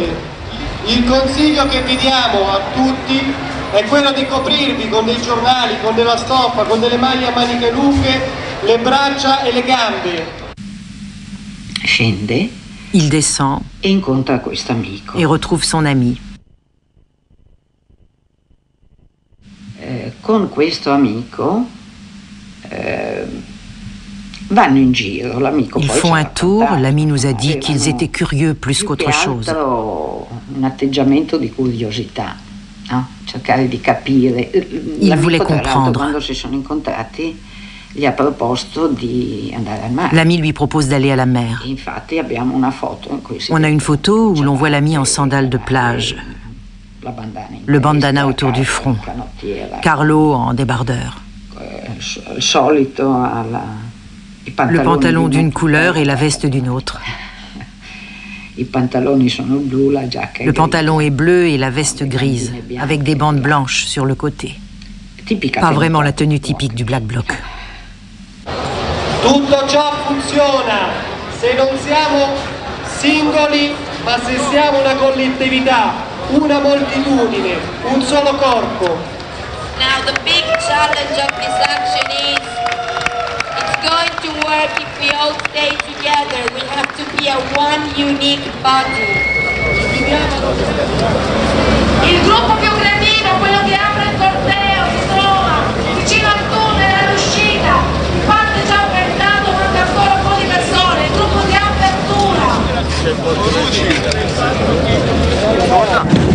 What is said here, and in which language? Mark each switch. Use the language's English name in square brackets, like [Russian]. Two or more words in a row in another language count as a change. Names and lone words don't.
[Italian] Il consiglio che vi diamo a tutti è quello di coprirvi con dei giornali, con della stoffa, con delle maglie a maniche lunghe, le braccia e le gambe. [French] Scende. Il descend [Italian] e incontra questo amico. [French] Et retrouve son ami. [Italian] Con questo amico vanno in giro. L'amico [French] Ils font un tour. L'ami nous a dit qu'ils étaient curieux plus qu'autre chose. [Italian] Un atteggiamento di curiosità, no? Cercare di capire. [French] Il voulait comprendre. [Italian] Quando si sono incontrati, gli ha proposto di andare al mare. [French] L'ami lui propose d'aller à la mer. [Italian] Infatti abbiamo una foto in cui [French] On a une photo où l'on voit l'ami en sandales de plage, le bandana autour du front, Carlo en débardeur. Le pantalon d'une couleur et la veste d'une autre. Le pantalon est bleu et la veste grise, avec des bandes blanches sur le côté. Pas vraiment la tenue typique du Black Bloc. [Italian] Tutto ciò funziona se non siamo singoli, ma se siamo una collettività, una moltitudine, un solo corpo. [English] Now the big challenge of this action is it's going to work if we all stay together. We have to be a one unique body. [Italian] Il gruppo più creativo, quello che apre il corteo, si trova vicino al tunnel all'uscita. In parte già organizzato, manca ancora un po' di persone. Il gruppo di apertura.